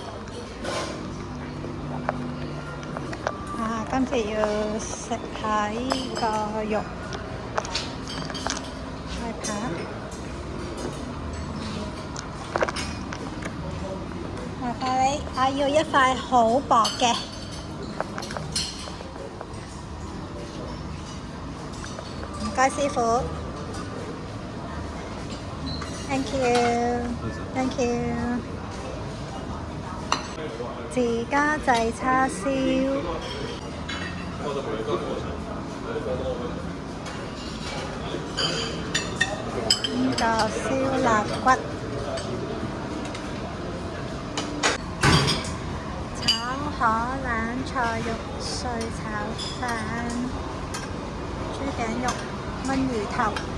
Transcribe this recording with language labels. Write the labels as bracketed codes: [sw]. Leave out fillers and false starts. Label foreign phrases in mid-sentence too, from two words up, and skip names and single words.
[yue] 今次要食下呢個肉大扒，麻煩你，我要一塊好薄嘅。唔該師傅 ， [en] Thank you，Thank you。 [yue] 自家製叉燒。呢個燒臘骨，炒河冷菜肉碎炒飯，豬頸肉炆魚頭，